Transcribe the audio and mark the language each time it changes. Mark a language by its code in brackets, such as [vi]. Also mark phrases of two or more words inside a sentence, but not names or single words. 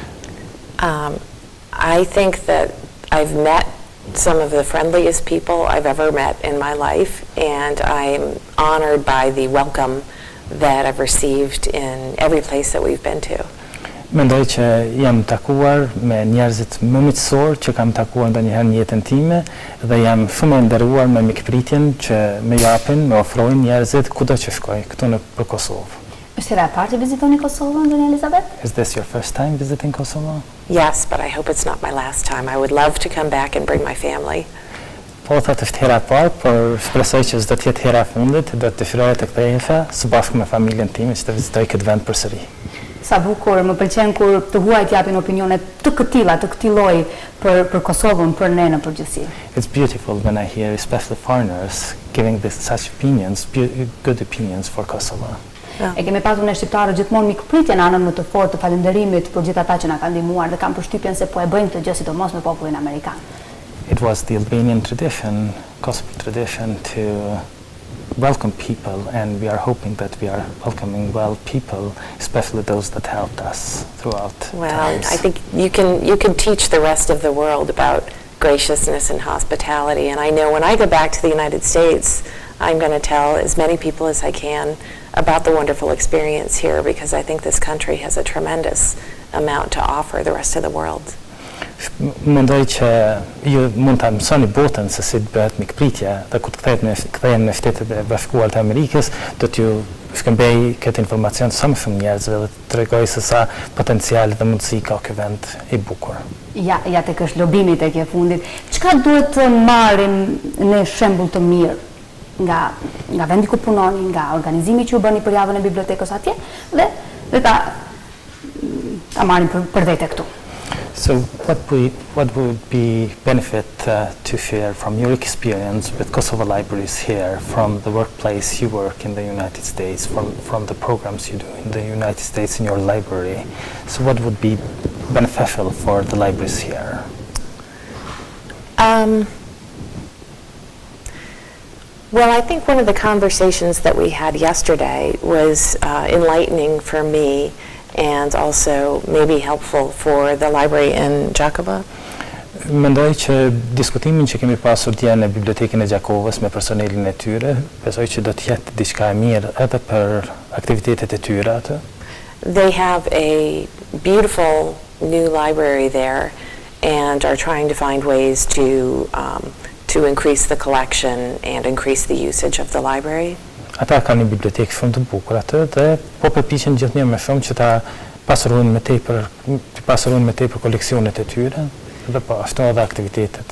[en] I think that I've met some of the friendliest people I've ever met in my life, and I'm honored by the welcome that I've received in every place that we've been to. [sq] Mendoj që jam takuar me njerëzit më miqësor që kam takuar ndonjëherë në jetën time dhe jam shumë e nderuar me mikpritjen që më japin, më ofrojnë njerëzit kudo që shkoj këtu në Kosovë. Është hera e parë që vizitoni Kosovën, zonja Elizabeth? [en] Is this your first time visiting Kosovo? Yes, but I hope it's not my last time. I would love to come back and bring my family. [sq] Po thotë është hera e parë, por shpresoj që s'do të jetë hera e fundit, do të dëshiroj të kthehesh së bashku me familjen time që të vizitoj këtë vend përsëri. Sa bukur, më pëlqen kur të huajt japin opinione të këtij lloji për Kosovën, për ne në përgjithësi. [en] It's beautiful when I hear especially foreigners giving such opinions, good opinions for Kosovo. [sq] E kemi pasur ne shqiptarët gjithmonë mikpritjen anën më të fortë të falënderimit për gjithë ata që na kanë ndihmuar dhe kam përshtypjen se po e bëjnë këtë gjë sidomos me popullin amerikan. [en] It was the Albanian tradition, Kosovo tradition, to welcome people, and we are hoping that we are welcoming well people, especially those that helped us throughout times. I think you can teach the rest of the world about graciousness and hospitality, and I know when I go back to the United States, I'm going to tell as many people as I can about the wonderful experience here, because I think this country has a tremendous amount to offer the rest of the world. [sq] Mendoj që ju mund ta mësoni botën se si bëhet mikpritja dhe kur të kthehen në Shtetet e Bashkuara të Amerikës, do t'ju shkëmbej këtë informacion sa më shumë njerëzve dhe të tregoj se sa potencial dhe mundësi ka ky vend i bukur. Ja tek është lobimi tek e fundit. Çka duhet të marrim në shembull të mirë nga vendi ku punoni, nga organizimi që u bëni për javën e bibliotekës atje dhe ta marrim për vete këtu? [en] So what would be benefit to share from your experience with Kosovo libraries here, from the workplace you work in the United States, from the programs you do in the United States in your library? So what would be beneficial for the libraries here? Well, I think one of the conversations that we had yesterday was enlightening for me, and also maybe helpful for the library in Gjakova. [sq] Mendoj që diskutimin që kemi pasur dje në bibliotekën e Gjakovës me personelin e tyre, besoj që do të jetë diçka e mirë edhe për aktivitetet e tyre atë. [en] They have a beautiful new library there and are trying to find ways to increase the collection and increase the usage of the library. [sq] Ata kanë një bibliotekë shumë të bukur atë dhe po përpiqen gjithnjë më shumë që ta pasurojnë me tepër koleksionet e tyre dhe po ashtu edhe aktivitetet.